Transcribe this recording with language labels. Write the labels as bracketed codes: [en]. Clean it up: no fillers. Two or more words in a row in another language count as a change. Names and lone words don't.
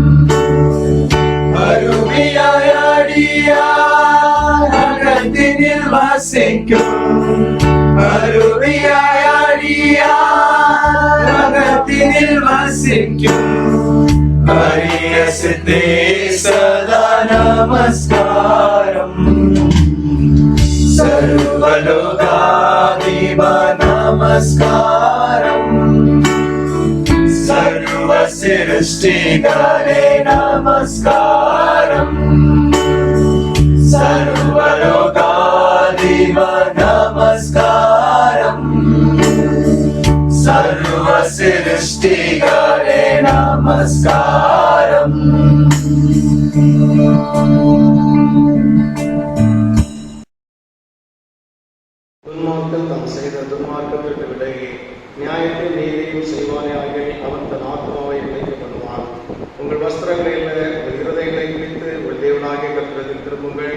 [ta] அருவியாடியார் அகத்தினில் வசிக்கும் ஹரிய சித்தே சதா நமஸ்காரம் சர்வலோகாதிப நமஸ்காரம் சர்வ சிருஷ்டிகரே நமஸ்காரம் சர்வலோகாதிப நமஸ்காரம் சர்வசிருஷ்டிகரே நமஸ்காரம் துன்மார்க்கன் தாம் செய்த துன்மார்க்கத்திற்கு விலகி நியாயத்தையும் நீதியையும் செய்வானேயாகில் அவன் தன் ஆத்மாவை விலைக்கு பண்ணுவான். உங்கள் வஸ்திரங்களை உங்கள் இருதயங்களை பிடித்து உங்கள் தேவனாகிய கர்த்தரிடத்தில் திரும்புங்கள்.